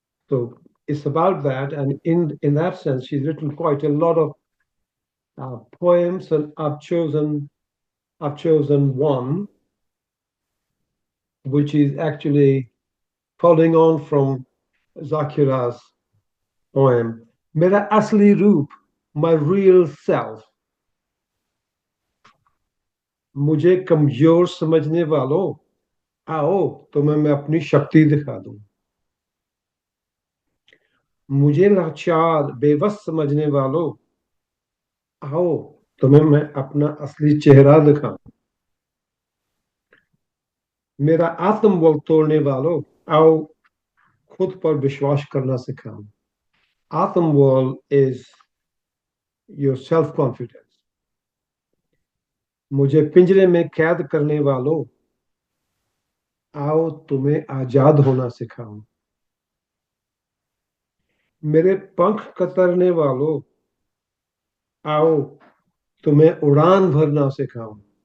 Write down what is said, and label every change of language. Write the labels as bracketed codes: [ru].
[en] So it's about that, and in that sense, she's written quite a lot of poems, and I've chosen one, which is actually following on from Zakira's poem. [hi] Mera asli roop, [en] my real self. [hi] मुझे कमजोर समझने वालों, आओ तुम्हें मैं अपनी शक्ति दिखा दूं. मुझे लाचार बेबस समझने वालों, आओ तुम्हें मैं अपना असली चेहरा दिखाऊं. मेरा आत्मबल तोड़ने वालों, आओ खुद पर विश्वास करना सिखाऊं. [en] Atmwal is your self-confidence. [hi] मुझे पिंजरे में कैद करने वालों, आओ तुम्हें आजाद होना सिखाऊं. मेरे पंख कतरने वालों, आओ तुम्हें उड़ान भरना सिखाऊं.